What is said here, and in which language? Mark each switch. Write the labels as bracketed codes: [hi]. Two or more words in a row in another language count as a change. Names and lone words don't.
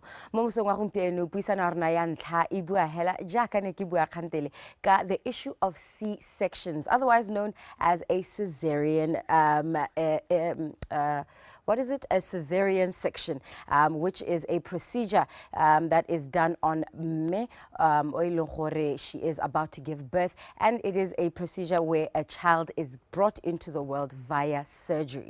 [tn] Mo mosong wa gompieno puisana rona ya ntlha e bua hela jaaka ne ke bua khantele ka [en] the issue of C-sections, otherwise known as a cesarean what is it? A cesarean section, which is a procedure that is done on me. She is about to give birth, and it is a procedure where a child is brought into the world via surgery.